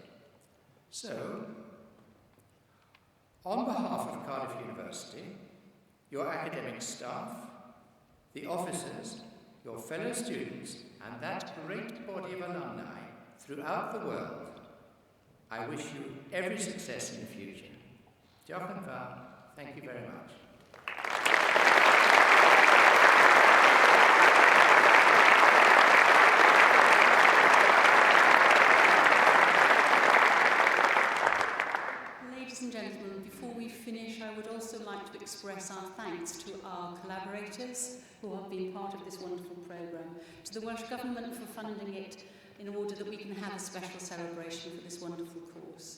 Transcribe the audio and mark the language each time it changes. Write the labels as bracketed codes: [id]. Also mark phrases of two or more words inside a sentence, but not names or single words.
[en] So, on behalf of Cardiff University, your academic staff, the officers, your fellow students, and that great body of alumni throughout the world, I wish you every success in the future. [cy] Diolch yn fawr. [en] Thank you very much. Ladies and gentlemen, before we finish, I would also like to express our thanks to our collaborators who have been part of this wonderful programme, to the Welsh Government for funding it in order that we can have a special celebration for this wonderful course.